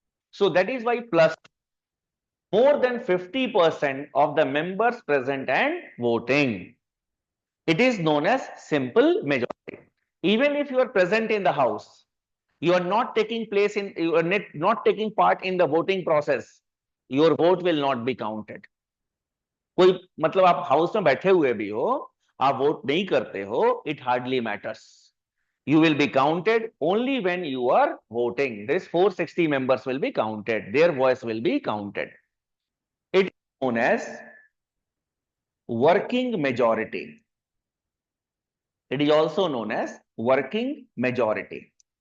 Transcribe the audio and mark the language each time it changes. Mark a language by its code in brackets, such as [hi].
[en] So that is why plus more than 50% of the members present and voting. It is known as simple majority. Even if you are present in the house, you are not taking not taking part in the voting process, your vote will not be counted. [hi] कोई मतलब आप house में बैठे हुए भी हो, आप vote नहीं करते हो, [en] it hardly matters. You will be counted only when you are voting. This 460 members will be counted. Their voice will be counted. It is known as working majority. It is also known as working majority.